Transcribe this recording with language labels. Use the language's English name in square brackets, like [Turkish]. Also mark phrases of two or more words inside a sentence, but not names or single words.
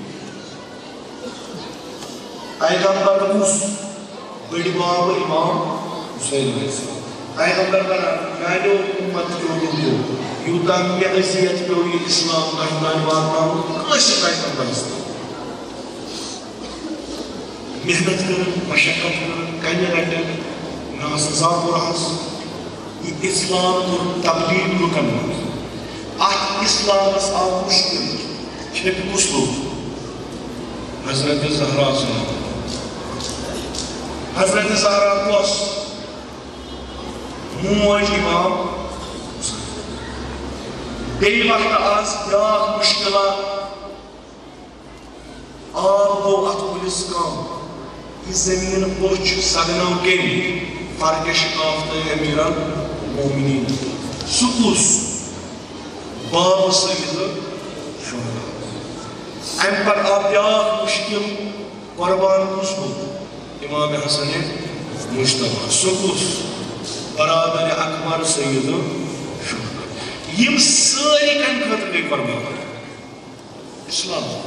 [Kashmiri] پیغمبر کُس بٔڑِ باب امام حسین [Arabic] علیہ السلام [Kashmiri] پیغمبر ونان میانیو امتیو لوٗکو یوٗتاہ مےٚ اذیت پیوٚو یہِ اسلام تۄہہِ تانۍ واتناوُن کٲنٛسہِ پیغمبرس تام محنت کرن مشقت کرن کنہِ رٹن مےٚ ٲس زامُرہس یہ اسلام کوٚر تبلیغ لُکن منٛز اتھ اسلامس آو مُشکل چھِ کُس لوگ حضرت زہرا صاحب حضرت زہرا کۄس موج امام بیٚیہِ وقتہٕ آس بیٛاکھ مُشکلات آب گوٚو اتھ کُلِس کم یہ زمین پوچھ سگنو کٔمۍ فرقش کافتہ امیر المومنین سُہ کُس باب سید شہداء امہِ پتہٕ آو بیٛاکھ مُشکل قربان کُس گوٚو امام حسن مجتبیٰ سُہ کُس برادر اکبر سید شہداء یِم سٲری کمہِ خٲطرٕ گٔے قربان اسلام